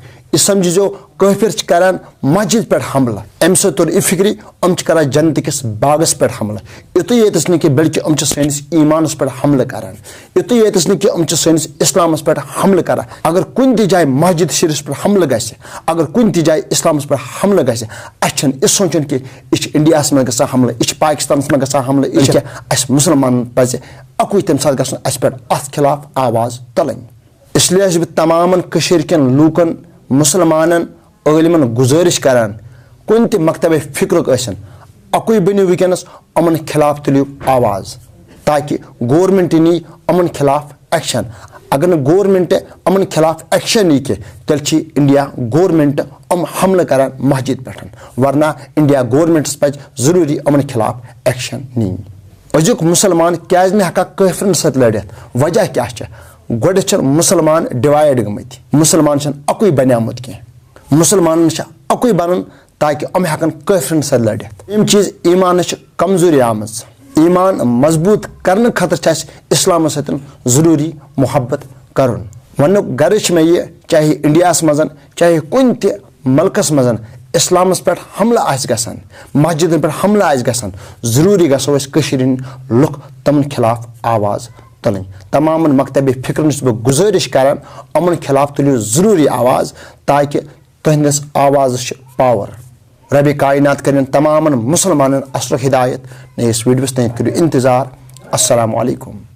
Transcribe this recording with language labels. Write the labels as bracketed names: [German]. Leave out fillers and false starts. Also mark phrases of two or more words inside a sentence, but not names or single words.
[Kashmiri] यह समझो काफिर करान मस्जिद पे हमला अम सोर यह फिक्री अम कर जन्नत किस बागस पे हमला। युत ये कि बल्कि अम सैनिस ईमानस पे हमल करान। युत ये कि अम सैनिस इस्लामस पे हमल करान। अगर कुन ति जाए मस्जिद शरीफ पे हमल गस, अगर कुन ति जाए इस्लामस पे हमल गस, अच्छन यह सोचन कि यह इंडिया में गसा हमल, यह पाकिस्तान में गसा हमल, यह मुसलमान पज अकुई तम साथ गसन अस पे अत खिलाफ आवाज़ तुलन। इसलिए बह तमाम कन लूकन मुसलमान आलिमन गुजारिश करान कुन त मकतब फिक्रुक अकुई बनो वनस अमन खिलाफ तुलियो आवाज़, ताकि गवर्नमेंट नी अमन खिलाफ एक्शन। अगर न गवर्नमेंट अमन खिलाफ एक्शन नी के तेल इंडिया गवर्नमेंट अम हमल करान मस्जिद पे, वरना इंडिया गवर्नमेंटस पज जरूरी अमन खिलाफ एक्शन नी। अजुक मुसलमान क्या हका काफिरन सत लड़ित, वजह क्या गोड मुसलमान डिवाइड गमत, मुसलमान अकुई बनियामुत कह। मुसलमान अकुई बन ताकि अम हेकन काफिरन सत लड़ित। यम चीज़ ईमान कमजोरी आम। ईमान मजबूत करने खतर इस्लाम सत जरूरी मोहब्बत कर। वन गर्ज मे यह चाहे इंडिया मज चाहे कुन त मुल्कस मज इस्लामस पे हमला गसान, मस्जिद पे हमला गसान, जरूरी गो लुक तमन खिलाफ आवाज़ तुलन। तमाम मकतब फिक्र बह गुजारिश करान अमन खिलाफ तुलियो जरूरी आवाज़, ताकि तुहस आवाज़ पावर। रब कायनात कर तमाम मुसलमान असल हिदायत नयस वीडियोस तक करो इंतज़ार। [Arabic] السلام عليكم.